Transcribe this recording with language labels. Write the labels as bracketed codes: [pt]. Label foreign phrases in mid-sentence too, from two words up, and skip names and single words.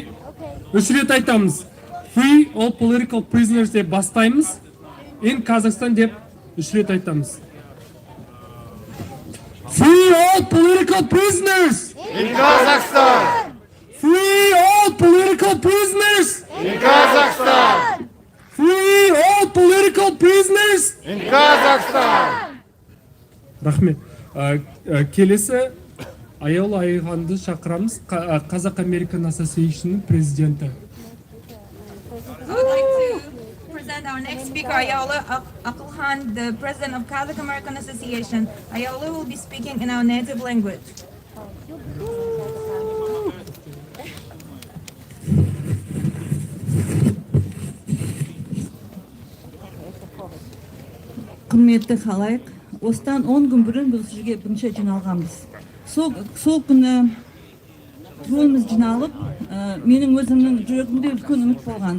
[kk] Үш рет айтамыз. [en] Free all political prisoners [kk] деп бастаймыз. [en] In Kazakhstan [kk] деп үш рет айтамыз. [en] Free all political prisoners In Kazakhstan! Free all political prisoners In Kazakhstan! Free all political prisoners In Kazakhstan! [kk] Рахмет. Келесі Аяулы Айғанды шақырамыз, Kazakh American Association президенті. [en] I would like to present our next speaker, Ayaula Akılhan, the president of Kazakh American Association. Ayaula will be speaking in our native language. [kk] Құрметті халайық, осыдан 10 күн бұрын біз жерге бірінші жиналғанбыз. Сол күні қолымыз жиналып, менің өзімнің жүрегімде үлкен үміт болған.